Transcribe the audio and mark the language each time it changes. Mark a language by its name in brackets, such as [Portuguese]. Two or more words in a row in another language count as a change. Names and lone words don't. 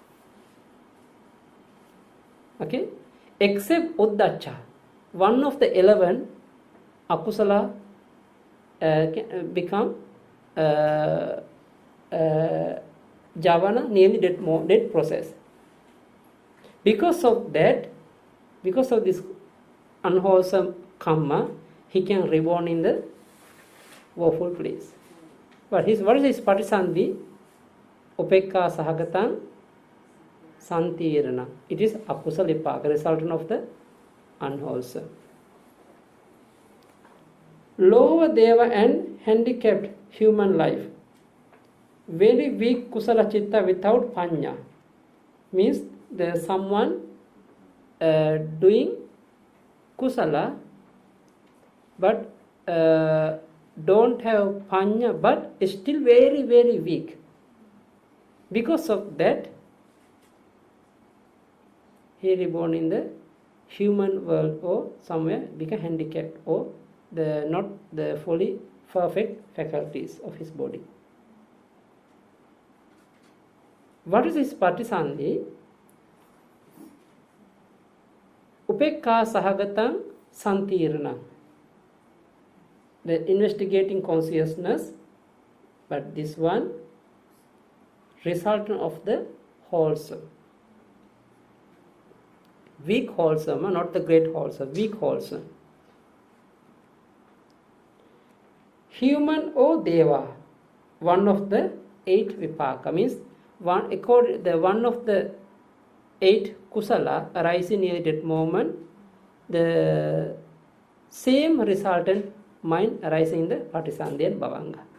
[English] Okay, except Uddacha, one of the 11 akusala become javana, nearly death process. Because of this unwholesome karma, he can reborn in the woeful place. But what is his patisandhi? [Pali] Upekka sahagatan santirana. [English] It is akusala, resultant of the unwholesome. Lower deva and handicapped human life. Very weak [Pali] kusala citta [English] without panya. Means there is someone doing kusala but don't have panya, but is still very, very weak. Because of that, he reborn in the human world or somewhere become handicapped or not the fully perfect faculties of his body. What is his patisandhi? [Pali] Upekka sahagatam santirana. [English] The investigating consciousness, but this one resultant of the wholesome. Weak wholesome, not the great wholesome, weak wholesome. Human or deva, one of the 8 vipaka, means one of the 8 kusala arising near that moment the same resultant mind arising in the Patisandhi and Bhavanga.